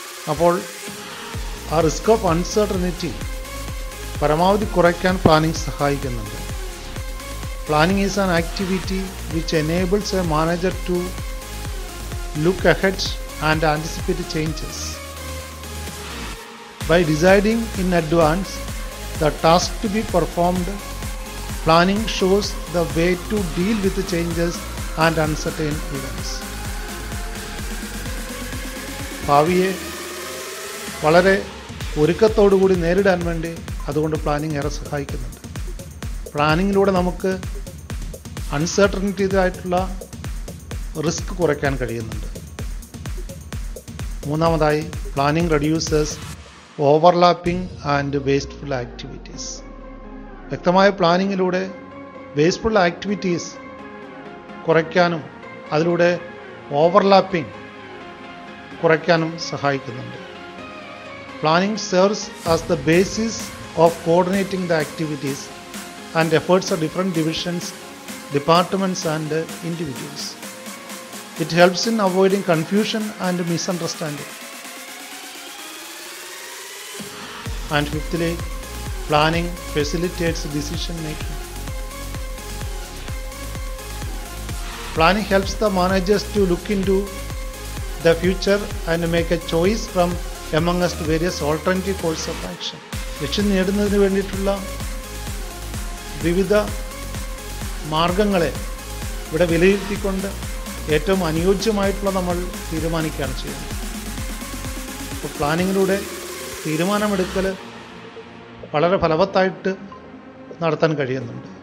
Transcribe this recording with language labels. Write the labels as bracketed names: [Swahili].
[Malayalam] അപ്പോൾ ആ risk of uncertainty പരമാവധി കുറയ്ക്കാൻ പ്ലാനിംഗ് സഹായിക്കുന്നുണ്ട്. [English] Planning is an activity which enables a manager to look ahead and anticipate changes. By deciding in advance the task to be performed, planning shows the way to deal with the changes and uncertain events. [Malayalam] ഭാവിയെ വളരെ ഒരുക്കത്തോടുകൂടി നേരിടാൻ വേണ്ടി അതുകൊണ്ട് planning ഏറെ സഹായിക്കുന്നുണ്ട്. പ്ലാനിങ്ങിലൂടെ നമുക്ക് അൺസർട്ടനിറ്റിയായിട്ടുള്ള risk കുറയ്ക്കാൻ കഴിയുന്നുണ്ട്. [English] മൂന്നാമതായി, planning reduces overlapping and wasteful activities. [Malayalam] വ്യക്തമായ പ്ലാനിങ്ങിലൂടെ വേസ്റ്റ്ഫുൾ ആക്ടിവിറ്റീസ് കുറയ്ക്കാനും അതിലൂടെ ഓവർലാപ്പിംഗ് കുറയ്ക്കാനും സഹായിക്കുന്നുണ്ട്. [English] Planning serves as the basis of coordinating the activities and efforts of different divisions, departments and individuals. It helps in avoiding confusion and misunderstanding. And fifthly, planning facilitates decision making. Planning helps the managers to look into the future and make a choice from amongst various alternative course of action. [Malayalam] ലക്ഷ്യം നേടുന്നതിന് വേണ്ടിയിട്ടുള്ള വിവിധ മാർഗങ്ങളെ ഇവിടെ വിലയിരുത്തിക്കൊണ്ട് ഏറ്റവും അനുയോജ്യമായിട്ടുള്ള നമ്മൾ തീരുമാനിക്കുകയാണ് ചെയ്യുന്നത്. അപ്പോൾ പ്ലാനിങ്ങിലൂടെ തീരുമാനമെടുക്കൽ വളരെ ഫലവത്തായിട്ട് നടത്താൻ കഴിയുന്നുണ്ട്.